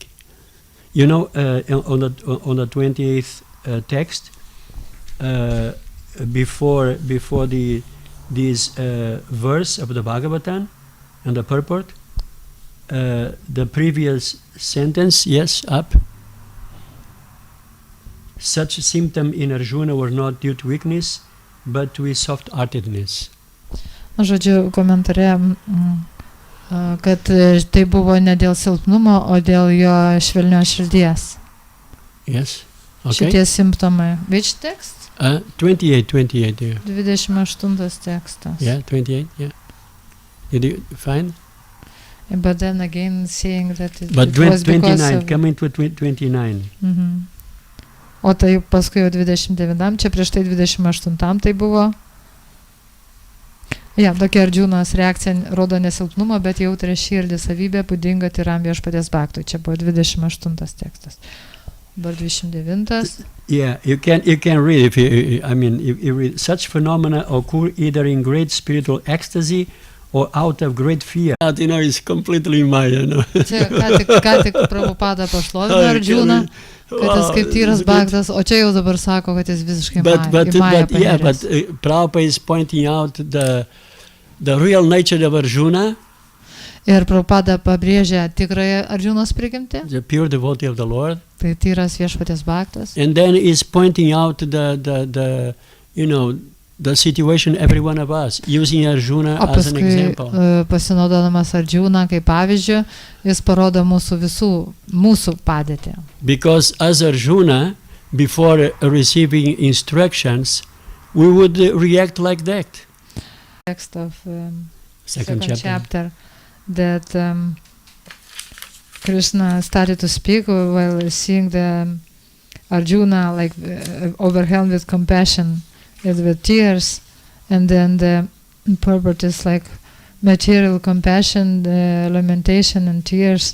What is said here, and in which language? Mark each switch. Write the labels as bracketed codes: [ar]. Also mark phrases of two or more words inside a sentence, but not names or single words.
[en] You know, on the 28th text, before this verse of the Bhagavatam and the purport, the previous sentence, yes, up. Such symptom in Arjuna were not due to weakness, but to his soft-heartedness. [lt] Žodžiu, komentare, kad tai buvo ne dėl silpnumo, o dėl jo švelnios širdies. [en] Yes, okay. [lt] Šitie simptomai. [en] Which text? 28, yeah. [lt] 28 tekstas. [en] Yeah, 28, yeah. Did you find? But then again saying that it But was because 29, of... coming to 29. Mhm. [lt] O tai paskui jau 29, čia prieš tai 28 tai buvo. Tokia Arjunos reakcija rodo nesilpnumą, bet jautrę širdį savybę būdinga tyram viešpaties bhaktui. Čia buvo 28 tekstas. Dabar 29. [en] Yeah, you can read if you read such phenomena occur either in great spiritual ecstasy or out of great fear. It's completely Maya, no? [lt] Čia ką tik Prabhupada pašlovino Arjuną, kad jis kaip tyras bhaktas, o čia jau dabar sako, kad jis visiškai Maya paniręs. [en] But Prabhupada is pointing out the real nature of Arjuna. [lt] Ir Prabhupada pabrėžia tikrąją Arjunos prigimtį. [en] The pure devotee of the Lord. [lt] Tai tyras viešpaties bhaktas. [en] And then is pointing out the situation every one of us, using Arjuna as an example. [lt] Pasinaudodamas Arjuną kaip pavyzdžių, jis parodo mūsų padėtį. [en] Because as Arjuna, before receiving instructions, we would react like that. Text of second chapter that Krishna started to speak while seeing the Arjuna like overwhelmed with compassion and with tears, and then the purport is like material compassion, the lamentation and tears.